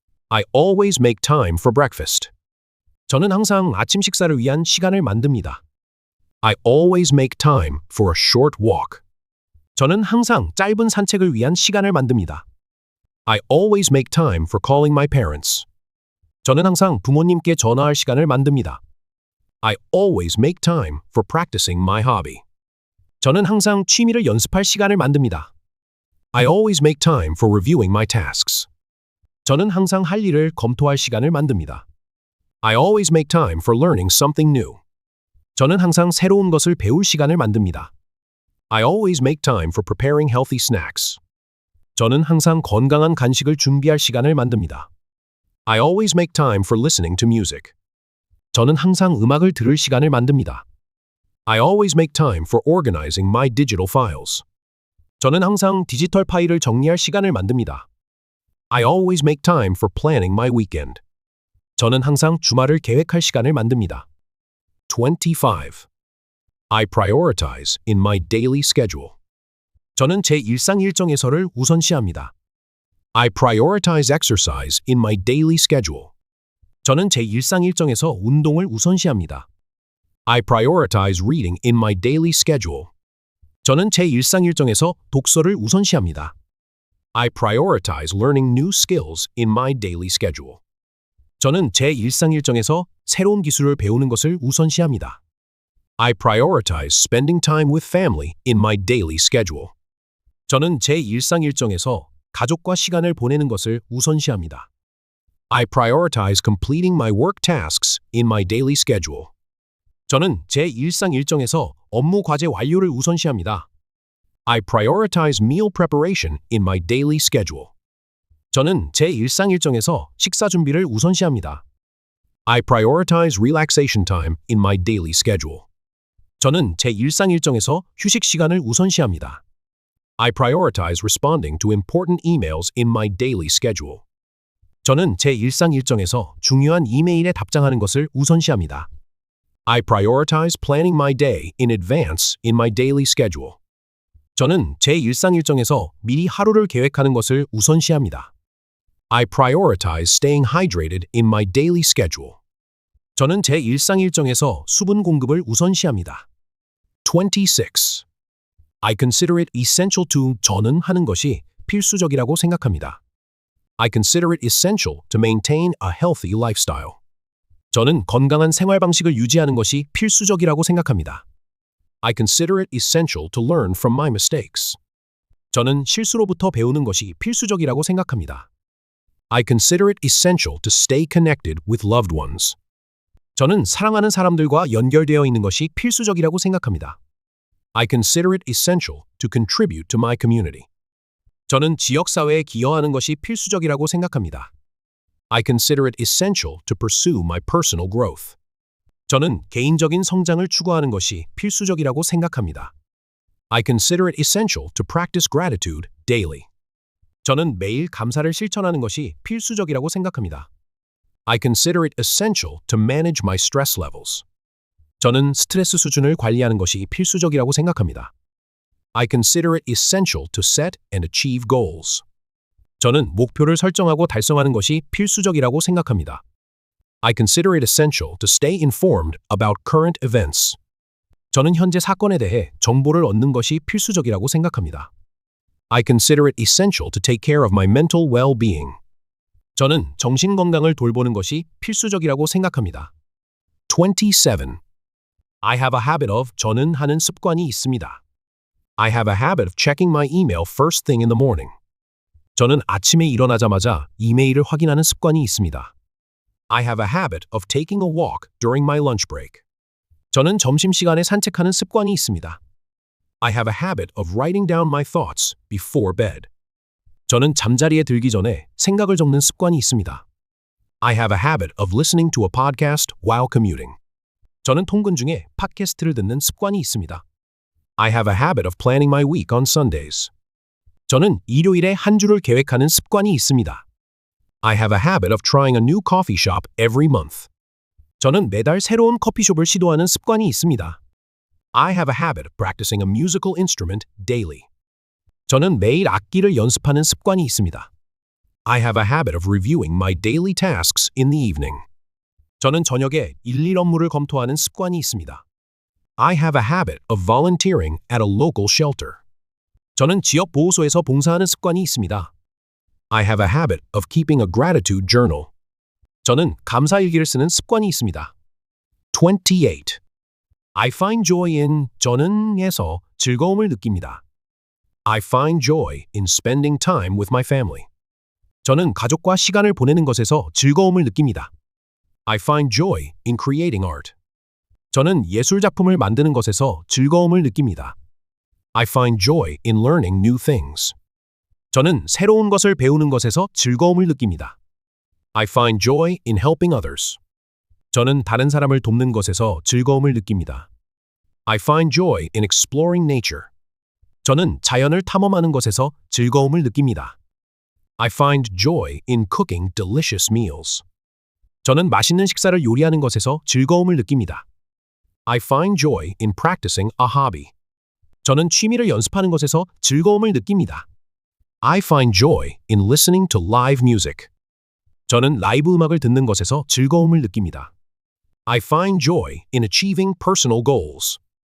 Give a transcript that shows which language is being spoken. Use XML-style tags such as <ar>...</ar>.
<en>I always make time for breakfast.</en> <ko>저는 항상 아침 식사를 위한 시간을 만듭니다.</ko> <en>I always make time for a short walk.</en> <ko>저는 항상 짧은 산책을 위한 시간을 만듭니다.</ko> <en>I always make time for calling my parents.</en> <ko>저는 항상 부모님께 전화할 시간을 만듭니다.</ko> <en>I always make time for practicing my hobby.</en> <ko>저는 항상 취미를 연습할 시간을 만듭니다.</ko> <en>I always make time for reviewing my tasks.</en> <ko>저는 항상 할 일을 검토할 시간을 만듭니다.</ko> <en>I always make time for learning something new.</en> <ko>저는 항상 새로운 것을 배울 시간을 만듭니다.</ko> <en>I always make time for preparing healthy snacks.</en> <ko>저는 항상 건강한 간식을 준비할 시간을 만듭니다.</ko> <en>I always make time for listening to music.</en> <ko>저는 항상 음악을 들을 시간을 만듭니다.</ko> <en>I always make time for organizing my digital files.</en> <ko>저는 항상 디지털 파일을 정리할 시간을 만듭니다.</ko> <en>I always make time for planning my weekend.</en> <ko>저는 항상 주말을 계획할 시간을 만듭니다.</ko> <en>25. I prioritize in my daily schedule.</en> <ko>저는 제 일상 일정에서를 우선시합니다.</ko> <en>I prioritize exercise in my daily schedule.</en> <ko>저는 제 일상 일정에서 운동을 우선시합니다.</ko> <en>I prioritize reading in my daily schedule.</en> <ko>저는 제 일상 일정에서 독서를 우선시합니다.</ko> <en>I prioritize learning new skills in my daily schedule.</en> <ko>저는 제 일상 일정에서 새로운 기술을 배우는 것을 우선시합니다.</ko> <en>I prioritize spending time with family in my daily schedule.</en> <ko>저는 제 일상 일정에서 가족과 시간을 보내는 것을 우선시합니다.</ko> <en>I prioritize completing my work tasks in my daily schedule.</en> <ko>저는 제 일상 일정에서 업무 과제 완료를 우선시합니다.</ko> <en>I prioritize meal preparation in my daily schedule.</en> <ko>저는 제 일상 일정에서 식사 준비를 우선시합니다.</ko> <en>I prioritize relaxation time in my daily schedule.</en> <ko>저는 제 일상 일정에서 휴식 시간을 우선시합니다.</ko> <en>I prioritize responding to important emails in my daily schedule.</en> <ko>저는 제 일상 일정에서 중요한 이메일에 답장하는 것을 우선시합니다.</ko> <en>I prioritize planning my day in advance in my daily schedule.</en> <ko>저는 제 일상 일정에서 미리 하루를 계획하는 것을 우선시합니다.</ko> <en>I prioritize staying hydrated in my daily schedule.</en> <ko>저는 제 일상 일정에서 수분 공급을 우선시합니다.</ko> <en>26. I consider it essential to</en> <ko>저는 하는 것이 필수적이라고 생각합니다.</ko> <en>I consider it essential to maintain a healthy lifestyle.</en> <ko>저는 건강한 생활 방식을 유지하는 것이 필수적이라고 생각합니다.</ko> <en>I consider it essential to learn from my mistakes.</en> <ko>저는 실수로부터 배우는 것이 필수적이라고 생각합니다.</ko> <en>I consider it essential to stay connected with loved ones.</en> <ko>저는 사랑하는 사람들과 연결되어 있는 것이 필수적이라고 생각합니다.</ko> <en>I consider it essential to contribute to my community.</en> <ko>저는 지역사회에 기여하는 것이 필수적이라고 생각합니다.</ko> <en>I consider it essential to pursue my personal growth.</en> <ko>저는 개인적인 성장을 추구하는 것이 필수적이라고 생각합니다.</ko> <en>I consider it essential to practice gratitude daily.</en> <ko>저는 매일 감사를 실천하는 것이 필수적이라고 생각합니다.</ko> <en>I consider it essential to manage my stress levels.</en> <ko>저는 스트레스 수준을 관리하는 것이 필수적이라고 생각합니다.</ko> <en>I consider it essential to set and achieve goals.</en> <ko>저는 목표를 설정하고 달성하는 것이 필수적이라고 생각합니다.</ko> <en>I consider it essential to stay informed about current events.</en> <ko>저는 현재 사건에 대해 정보를 얻는 것이 필수적이라고 생각합니다.</ko> <en>I consider it essential to take care of my mental well-being.</en> <ko>저는 정신 건강을 돌보는 것이 필수적이라고 생각합니다.</ko> <en>27. I have a habit of</en> <ko>저는 하는 습관이 있습니다.</ko> <en>I have a habit of checking my email first thing in the morning.</en> <ko>저는 아침에 일어나자마자 이메일을 확인하는 습관이 있습니다.</ko> <en>I have a habit of taking a walk during my lunch break.</en> <ko>저는 점심시간에 산책하는 습관이 있습니다.</ko> <en>I have a habit of writing down my thoughts before bed.</en> <ko>저는 잠자리에 들기 전에 생각을 적는 습관이 있습니다.</ko> <en>I have a habit of listening to a podcast while commuting.</en> <ko>저는 통근 중에 팟캐스트를 듣는 습관이 있습니다.</ko> <en>I have a habit of planning my week on Sundays.</en> <ko>저는 일요일에 한 주를 계획하는 습관이 있습니다.</ko> <en>I have a habit of trying a new coffee shop every month.</en> <ko>저는 매달 새로운 커피숍을 시도하는 습관이 있습니다.</ko> <en>I have a habit of practicing a musical instrument daily.</en> <ko>저는 매일 악기를 연습하는 습관이 있습니다.</ko> <en>I have a habit of reviewing my daily tasks in the evening.</en> <ko>저는 저녁에 일일 업무를 검토하는 습관이 있습니다.</ko> <en>I have a habit of volunteering at a local shelter.</en> <ko>저는 지역 보호소에서 봉사하는 습관이 있습니다.</ko> <en>I have a habit of keeping a gratitude journal.</en> <ko>저는 감사 일기를 쓰는 습관이 있습니다.</ko> <en>28. I find joy in</en> <ko>저는에서 즐거움을 느낍니다.</ko> <en>I find joy in spending time with my family.</en> <ko>저는 가족과 시간을 보내는 것에서 즐거움을 느낍니다.</ko> <en>I find joy in creating art.</en> <ko>저는 예술 작품을 만드는 것에서 즐거움을 느낍니다.</ko> <en>I find joy in learning new things.</en> <ko>저는 새로운 것을 배우는 것에서 즐거움을 느낍니다.</ko> <en>I find joy in helping others.</en> <ko>저는 다른 사람을 돕는 것에서 즐거움을 느낍니다.</ko> <en>I find joy in exploring nature.</en> <ko>저는 자연을 탐험하는 것에서 즐거움을 느낍니다.</ko> <en>I find joy in cooking delicious meals.</en> <ko>저는 맛있는 식사를 요리하는 것에서 즐거움을 느낍니다.</ko> <en>I find joy in practicing a hobby.</en> <ko>저는 취미를 연습하는 것에서 즐거움을 느낍니다.</ko> <en>I find joy in listening to live music.</en> <ko>저는 라이브 음악을 듣는 것에서 즐거움을 느낍니다.</ko> <en>I find joy in achieving personal goals.</en>